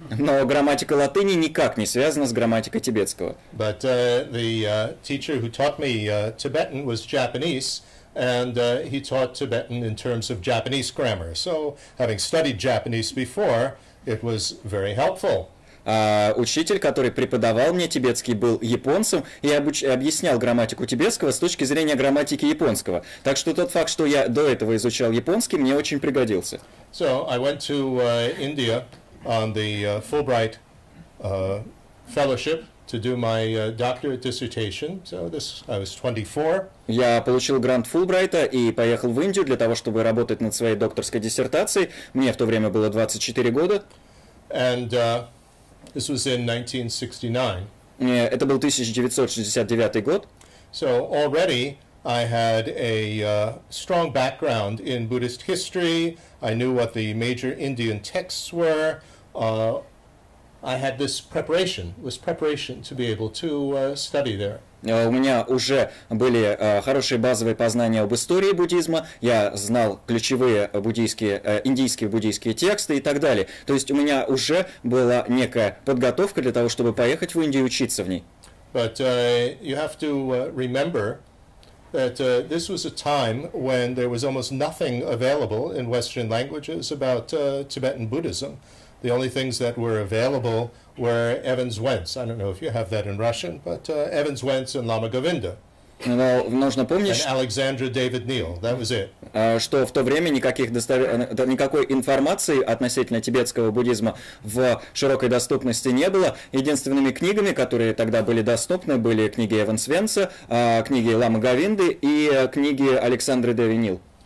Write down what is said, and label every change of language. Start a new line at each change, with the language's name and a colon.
Russian: Но грамматика латыни никак не связана с грамматикой тибетского.
English: But the teacher who taught me Tibetan was Japanese, and he taught Tibetan in terms of Japanese grammar. So, having studied Japanese before, it was very helpful.
Russian: Учитель, который преподавал мне тибетский, был японцем и объяснял грамматику тибетского с точки зрения грамматики японского. Так что тот факт, что я до этого изучал японский, мне очень пригодился.
English: So I went to India on the Fulbright fellowship to do my doctorate dissertation. So I was 24.
Russian: Я получил грант Фулбрайта и поехал в Индию для того, чтобы работать над своей докторской диссертацией. Мне в то время было 24 года.
English: And this was in 1969.
Russian: Это был 1969 год.
English: So already I had a strong background in Buddhist history. I knew what the major Indian texts were. I had this preparation to be able to study there.
Russian: У меня уже были хорошие базовые познания об истории буддизма, я знал ключевые индийские буддийские тексты и так далее. То есть у меня уже была некая подготовка для того, чтобы поехать в Индию и учиться в ней.
English: But you have to remember that this was a time when there was almost nothing available in Western languages about Tibetan Buddhism. The only things that were available were Evans Wentz. I don't know if you have that in Russian, but Evans Wentz and Lama Govinda.
Russian: Но нужно помнить,
English: and Alexandra David Neal. That was it.
Russian: Что в то время никакой информации относительно тибетского буддизма в широкой доступности не было. Единственными книгами, которые тогда были доступны, были книги Эванс Венца, книги Ламы Говинды и книги Александры Дэви Нил.